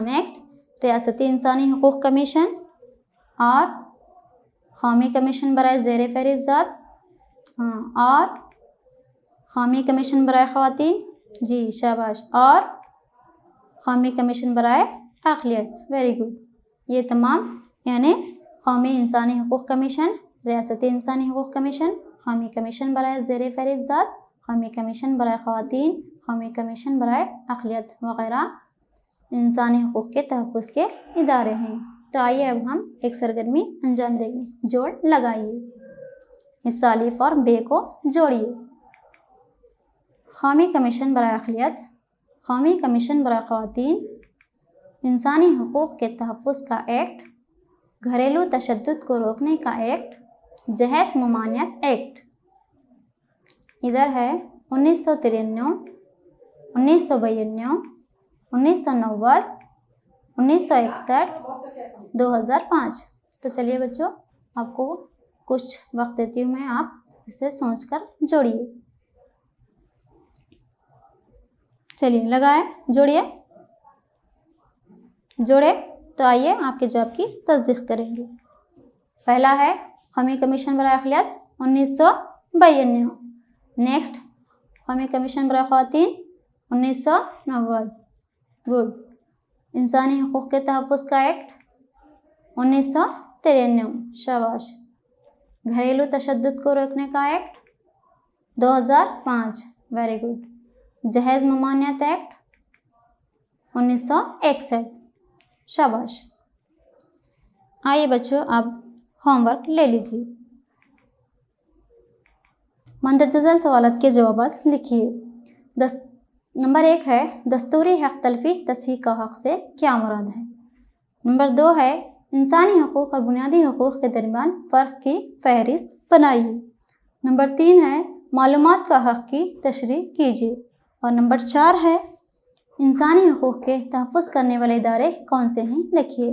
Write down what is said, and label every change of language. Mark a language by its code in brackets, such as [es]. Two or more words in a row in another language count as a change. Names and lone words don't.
[ur] نیکسٹ، ریاستی انسانی حقوق کمیشن اور قومی کمیشن برائے زیر فہرست، ہاں، اور قومی کمیشن برائے خواتین، جی شاباش، اور قومی کمیشن برائے اقلیت. [en] Very good. [ur] یہ تمام یعنی قومی انسانی حقوق کمیشن، ریاستی انسانی حقوق کمیشن، قومی کمیشن برائے زیر فہرست، قومی کمیشن برائے خواتین، قومی کمیشن برائے اقلیت وغیرہ انسانی حقوق کے تحفظ کے ادارے ہیں. تو آئیے اب ہم ایک سرگرمی انجام دیں گے۔ جوڑ لگائیے، اس سالف اور بے کو جوڑیے. قومی کمیشن برائے اقلیت، قومی کمیشن برائے خواتین، انسانی حقوق کے تحفظ کا ایکٹ، گھریلو تشدد کو روکنے کا ایکٹ، جہیز ممانعت ایکٹ. ادھر ہے 1993، 1992، 1990، 1961، 2005. تو چلیے بچو، آپ کو کچھ وقت دیتی ہوں میں، آپ اسے سوچ کر جوڑیے. چلیے لگائیں، جوڑیے. جوڑے تو آئیے آپ کے جواب کی تصدیق کریں گے. پہلا ہے قومی کمیشن برائے اقلیت 1992. نیکسٹ، قومی کمیشن برائے خواتین 1990. गुड। انسانی حقوق کے تحفظ کا ایکٹ 1993. शाबाश। گھریلو تشدد کو روکنے کا ایکٹ 2005. [en] Very good. [ur] جہیز ممانعت ایکٹ 1961. शाबाश। آئیے بچو، اب ہوم ورک لے لیجیے. مندرجہ ذیل سوالات کے جواب لکھیے. نمبر 1 ہے دستوری حق تلفی تصحیح کا حق سے کیا مراد ہے. نمبر 2 ہے انسانی حقوق اور بنیادی حقوق کے درمیان فرق کی فہرست بنائیے. نمبر 3 ہے معلومات کا حق کی تشریح کیجیے. اور نمبر 4 ہے انسانی حقوق کے تحفظ کرنے والے ادارے کون سے ہیں لکھیے.